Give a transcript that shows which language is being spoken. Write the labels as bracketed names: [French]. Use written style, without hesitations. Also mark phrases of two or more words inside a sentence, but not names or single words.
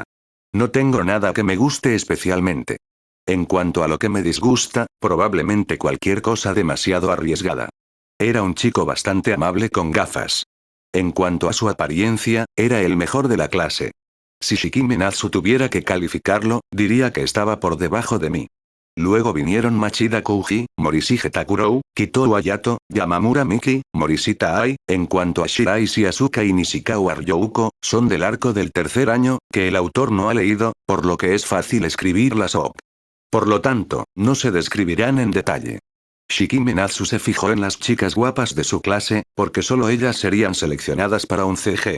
[Spanish] No tengo nada que me guste especialmente. En cuanto a lo que me disgusta, probablemente cualquier cosa demasiado arriesgada. Era un chico bastante amable con gafas. En cuanto a su apariencia, era el mejor de la clase. Si Shikime Natsu tuviera que calificarlo, diría que estaba por debajo de mí. Luego vinieron Machida Kouji, Morishige Takurou, Kitou Ayato, Yamamura Miki, Morishita Ai. En cuanto a Shiraishi Asuka y Nishikawa Ryouko, son del arco del tercer año, que el autor no ha leído, por lo que es fácil escribir las OP. Por lo tanto, no se describirán en detalle. Shikime Natsu se fijó en las chicas guapas de su clase, porque solo ellas serían seleccionadas para un CG.